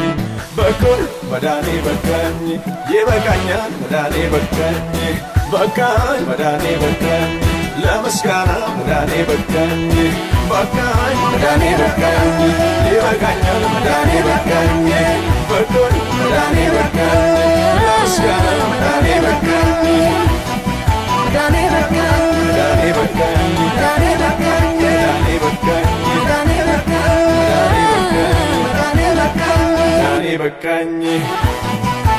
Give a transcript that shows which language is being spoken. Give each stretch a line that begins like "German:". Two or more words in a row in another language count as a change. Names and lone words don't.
Amharic: በኩል መዳኔ በቃኝ ይበቃኛል መዳኔ በቃኝ በቃኝ መዳኔ በቃኝ ለምስጋና መዳኔ በቃኝ በቃኝ መዳኔ በቃኝ ይበቃኛል መዳኔ በቃኝ በኩል መዳኔ በቃኝ ለምስጋና መዳኔ በቃኝ
Oromo: Dani bakkan, Dani bakkan, Dani bakkan, Dani bakkan, Dani bakkan, Dani bakkan, Dani bakkan, Dani bakkan.